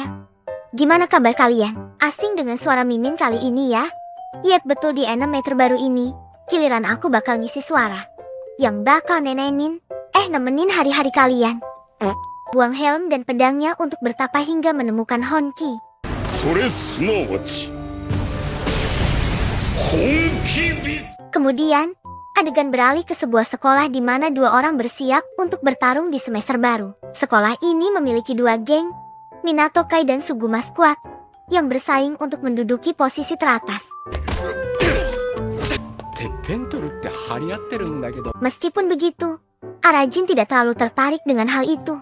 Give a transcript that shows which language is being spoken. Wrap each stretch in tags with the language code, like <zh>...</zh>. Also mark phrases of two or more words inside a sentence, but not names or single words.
<id>Gimana kabar kalian? Asing dengan suara Mimin kali ini ya? Yep, betul, di anime terbaru ini, giliran aku bakal ngisi suara yang bakal nemenin hari-hari kalian. Buang helm dan pedangnya untuk bertapa hingga menemukan Honki.</id> <ja>それすなわち本気ビ。</ja> <id>Kemudian, adegan beralih ke sebuah sekolah di mana dua orang bersiap untuk bertarung di semester baru. Sekolah ini memiliki dua geng, Minato Kai dan Suguma Squad, yang bersaing untuk menduduki posisi teratas. Meskipun begitu, Arajin tidak terlalu tertarik dengan hal itu.</id>